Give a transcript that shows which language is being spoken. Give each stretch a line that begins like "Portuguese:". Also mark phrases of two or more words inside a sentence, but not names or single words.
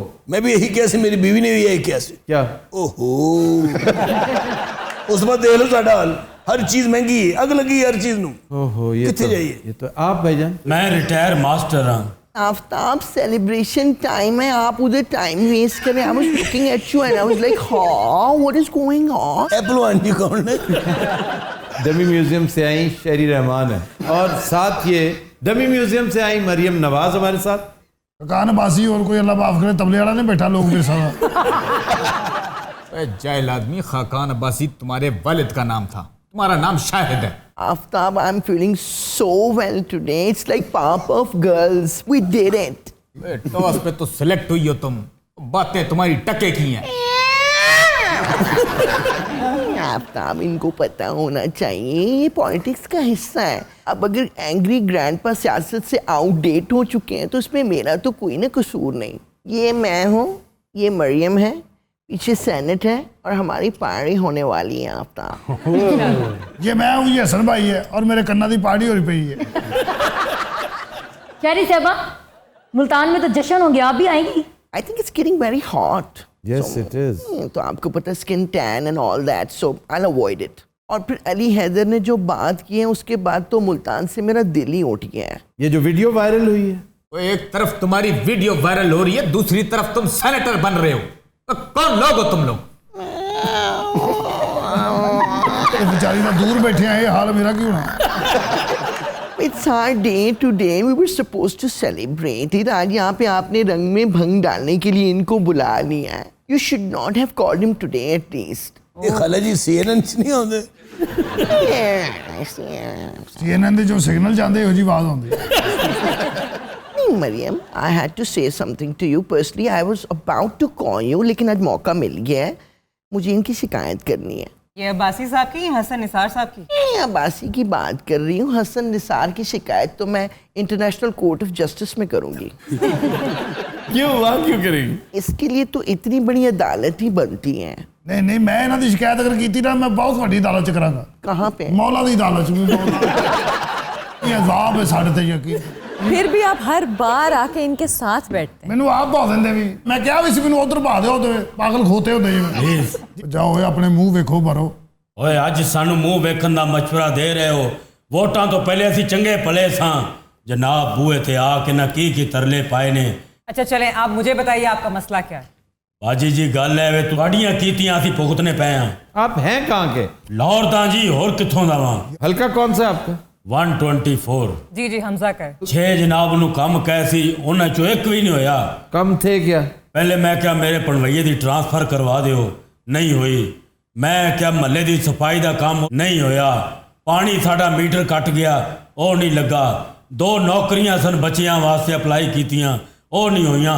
Punjabi: میں بھی یہی کیا سی، میری بیوی نے بھی یہی کیا سی.
Urdu: کیا؟
Punjabi: او ہو. اس بعد دیکھ لو ساڈا حال. ہر چیز مہنگی ہے، اگ لگی ہر چیز نو.
Urdu: اوہو، یہ کتنے جائیے؟ یہ تو آپ بھائی جان. میں
English: retire master
Urdu: ہوں. آفتاب
English: celebration time
Urdu: ہے، آپ ادھر
English: time waste
Urdu: کریں.
English: I was looking at you and I was like, what is going on?
Urdu: ایپلوان جی کون ہے؟
English: dummy museum
Urdu: سے آئیں شہری رحمان ہے، اور ساتھ یہ
English: dummy museum
Urdu: سے آئیں مریم نواز ہمارے ساتھ. خاقان عباسی اور کوئی اللہ معاف کرے تبلیغ والا نہیں بیٹھا لوگ میرے ساتھ. جاہل آدمی، خاقان عباسی تمہارے والد کا نام تھا، تمہارا نام شاہد ہے. آفتاب,
English: I'm feeling so well today. It's like Powerpuff Girls. We did it.
Urdu: ٹاس پہ تو سلیکٹ ہوئی ہو تم، باتیں تمہاری ٹکے کی ہیں. آفتاب، ان کو پتہ ہونا چاہیے یہ پالیٹکس کا حصہ ہے. اب اگر
English: angry grand pa
Urdu: سیاست سے
English: out date
Urdu: ہو چکے ہیں تو اس میں میرا تو کوئی نہ قصور نہیں. یہ میں ہوں، یہ مریم ہے، پیچھے سینٹ ہے، اور ہماری پارٹی ہونے والی ہے. آفتاب،
Punjabi: یہ میں ہوں، یہ حسن بھائی ہے، اور میرے کنہ دی پارٹی ہو رہی پئی ہے.
Urdu: شہری صاحبہ، ملتان میں تو جشن ہو گیا، آپ بھی آئیں گی؟
English: I think it's getting very hot. Yes, it is.
Urdu: تو آپ کو پتہ
English: skin tan and all that,
Urdu: سو
English: I'll avoid it.
Urdu: اور پھر علی حیدر نے جو بات کی ہے اس کے بعد تو ملتان سے میرا دل ہی اٹھ گیا ہے. یہ جو
English: video viral
Urdu: ہوئی ہے، وہ ایک طرف تمہاری
English: video viral
Urdu: ہو رہی ہے، دوسری طرف تم سینیٹر بن رہے ہو. تو کون لوگ ہو تم لوگ؟ بیچاری نہ دور بیٹھے ہیں، یہ حال میرا کیوں ہے؟
English: It's our day today. We were supposed to celebrate it.
Urdu: آج یہاں پہ آپ نے رنگ میں بھنگ ڈالنے کے لیے ان کو بلا لیا ہے.
English: You should not have called him today at least.
Punjabi: یہ خالہ جی سی این این نہیں ہوندے؟ CNN دے جو سگنل جاندے ہو جی آواز ہوندی.
Urdu: مریم,
English: I had to say something to you personally. I was about to call you,
Urdu: لیکن آج موقع مل گیا ہے. مجھے ان کی شکایت کرنی ہے. یہ عباسی صاحب کی یا حسن نثار صاحب کی؟ عباسی کی بات کر رہی ہوں. حسن نثار کی شکایت تو میں انٹرنیشنل کورٹ آف جسٹس میں کروں گی. کیوں وہاں کیوں کریں گی؟ اس کے لیے تو اتنی بڑی عدالت ہی بنتی ہیں.
Punjabi: نہیں نہیں، میں انہاں دی شکایت اگر کیتی نا میں بہت وڈی عدالت چ کراں گا.
Urdu: کہاں پہ؟
Punjabi: مولا دی عدالت میں. یہ عذاب ہے ساڈے تے یقین.
Urdu: پھر بھی آپ ہر بار آ کے ان کے ساتھ بیٹھتے ہیں.
Punjabi: مینوں آپ بھا دیندے بھی. میں کیا بھی سی مینوں ادھر بھا دیو تے پاگل کھوتے ہوندے جی. جاؤ اپنے منہ ویکھو بھرو. اوے اج سانو منہ ویکھن دا مشورہ دے رہے ہو. ووٹاں تو پہلے اسی چنگے پلے ساں. جناب بوئے تے آ کے نہ کی ترلے پائے نے.
Urdu: اچھا چلیں، آپ مجھے بتائیے آپ کا مسئلہ کیا ہے؟
Punjabi: باجی جی گل ہے وے تواڈیاں کیتیاں اسی بھگتنے پئے ہاں.
Urdu: آپ ہیں کہاں کے؟
Punjabi: لاہور دا جی، اور کتھوں دا واں.
Urdu: حلقہ کون سا ہے آپ کا؟ 124. جی حمزہ کا ہے.
Punjabi: 6 جناب نو کم کہے سی، انہاں چوں ایک بھی نہیں ہویا.
Urdu: کم تھے کیا؟
Punjabi: پہلے میں کیا میرے پڑوئیے دی ٹرانسفر کروا دیو، نہیں ہوئی. میں کیا محلے دی صفائی دا کام نہیں ہویا. پانی ساڈا میٹر کٹ گیا، او نہیں لگا. 2 نوکریاں سن بچیاں واسطے اپلائی کیتیاں، او نہیں ہویاں.